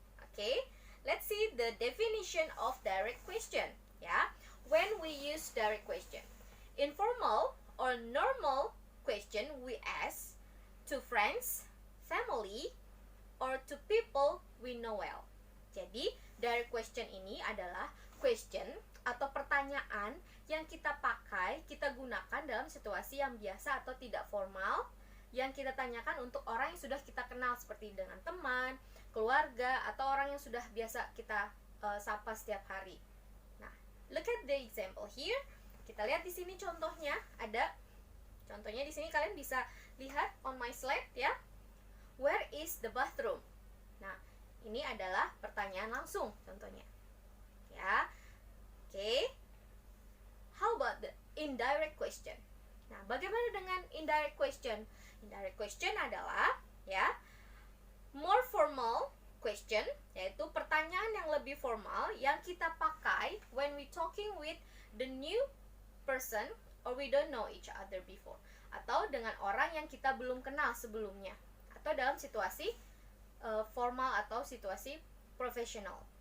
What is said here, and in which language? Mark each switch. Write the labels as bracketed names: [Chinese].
[English] Okay, let's see the definition of direct question. Ya, when we use direct question, informal or normal question we ask to friends, family, or to people we know well. [Indonesian] Jadi, direct question ini adalah question atau pertanyaan yang kita pakai, kita gunakan dalam situasi yang biasa atau tidak formal, yang kita tanyakan untuk orang yang sudah kita kenal seperti dengan teman, keluarga, atau orang yang sudah biasa kita sapa setiap hari. [English] Nah, look at the example here. [Indonesian] Kita lihat di sini contohnya, ada contohnya di sini, kalian bisa lihat [English] on my slide [Indonesian] ya. [English] Where is the bathroom? [Indonesian] Nah, ini adalah pertanyaan langsung contohnya. Ya. Oke. [English] How about the indirect question? [Indonesian] Nah, bagaimana dengan indirect question? Indirect question adalah ya, [English] more formal question, [Indonesian] yaitu pertanyaan yang lebih formal yang kita pakai [English] when we talking with the new person or we don't know each other before, [Indonesian] atau dengan orang yang kita belum kenal sebelumnya, atau dalam situasi formal atau situasi profesional.